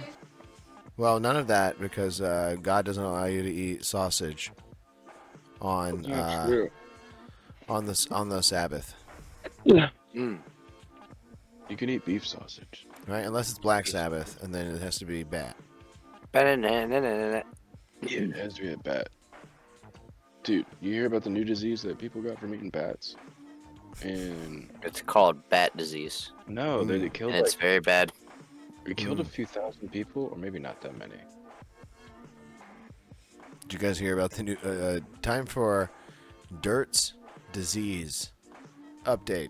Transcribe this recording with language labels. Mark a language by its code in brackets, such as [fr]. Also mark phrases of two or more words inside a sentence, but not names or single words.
[en] Well, none of that because God doesn't allow you to eat sausage on True. on the Sabbath, Mm. You can eat beef sausage. right? Unless it's Black Sabbath, and then it has to be bat. Ba-na-na-na-na-na. Yeah, it has to be a bat. Dude, you hear about the new disease that people got from eating bats? And It's called bat disease. no, they killed And it's like very bad. we killed a few thousand people, or maybe not that many. Did you guys hear about the new time for Dirt's disease update?